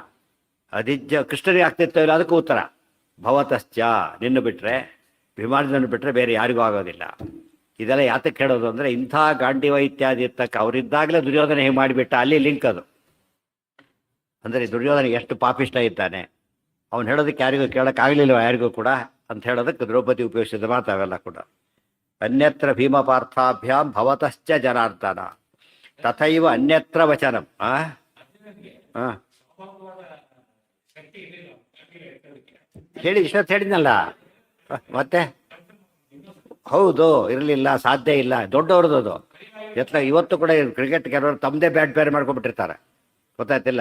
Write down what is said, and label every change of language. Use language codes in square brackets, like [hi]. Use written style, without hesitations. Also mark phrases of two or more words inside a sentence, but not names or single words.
[kn] ಅದಿಜ್ಜ ಕೃಷ್ಣರಿಗೆ ಆಗ್ತಿತ್ತೋ ಇಲ್ಲ ಅದಕ್ಕೂ ಉತ್ತರ ಭವತಶ್ಚ, ನಿನ್ನ ಬಿಟ್ಟರೆ ಭೀಮಾರ್ಜುನನ್ನು ಬಿಟ್ಟರೆ ಬೇರೆ ಯಾರಿಗೂ ಆಗೋದಿಲ್ಲ. ಇದೆಲ್ಲ ಯಾತಕ್ಕೆ ಹೇಳೋದು ಅಂದರೆ, ಇಂಥ ಗಾಂಡೀವ ಇತ್ಯಾದಿ ಇರ್ತಕ್ಕ ಅವರಿದ್ದಾಗಲೇ ದುರ್ಯೋಧನ ಹೇಗೆ ಮಾಡಿಬಿಟ್ಟ, ಅಲ್ಲಿ ಲಿಂಕ್ ಅದು. ಅಂದರೆ ದುರ್ಯೋಧನ ಎಷ್ಟು ಪಾಪಿಷ್ಟ ಇದ್ದಾನೆ, ಅವ್ನು ಹೇಳೋದಕ್ಕೆ ಯಾರಿಗೂ ಕೇಳೋಕ್ಕಾಗಲಿಲ್ವ ಯಾರಿಗೂ ಕೂಡ ಅಂತ ಹೇಳೋದಕ್ಕೆ ದ್ರೌಪದಿ ಉಪಯೋಗಿಸಿದ ಮಾತು ಅವೆಲ್ಲ ಕೂಡ. [sa] ಅನ್ಯತ್ರ ಭೀಮಪಾರ್ಥಾಭ್ಯಾಂ ಭವತಶ್ಚ ಜನಾರ್ದನ ತಥೈವ ಅನ್ಯತ್ರ ವಚನಂ. [kn] ಹೇಳಿ ಇಷ್ಟೊತ್ತು ಹೇಳಿದ್ನಲ್ಲ ಮತ್ತೆ. ಹೌದು, ಇರಲಿಲ್ಲ, ಸಾಧ್ಯ ಇಲ್ಲ, ದೊಡ್ಡವ್ರದ್ದು ಅದು. ಇವತ್ತು ಕೂಡ ಕ್ರಿಕೆಟ್ ಕೆಲವರು ತಮ್ಮದೇ ಬ್ಯಾಟ್ ಬೇರೆ ಮಾಡ್ಕೊಂಡ್ಬಿಟ್ಟಿರ್ತಾರೆ, ಗೊತ್ತಾಯ್ತಿಲ್ಲ.